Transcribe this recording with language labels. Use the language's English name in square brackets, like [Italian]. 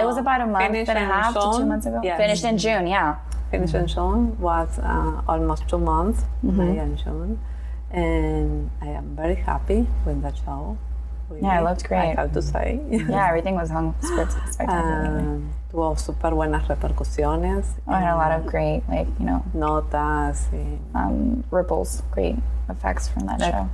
[English] It was about a month and a half to 2 months ago. Yes. Finished in June, yeah. Finished in June was almost 2 months, May and June, and I am very happy with that show. Really, Yeah, it looked great. I have to say. Yeah, everything was hung spectacularly. [Spanish] Tuvo súper buenas repercusiones. [English] I had a lot of great, [Spanish] notas y, [English] ripples, great effects from that show.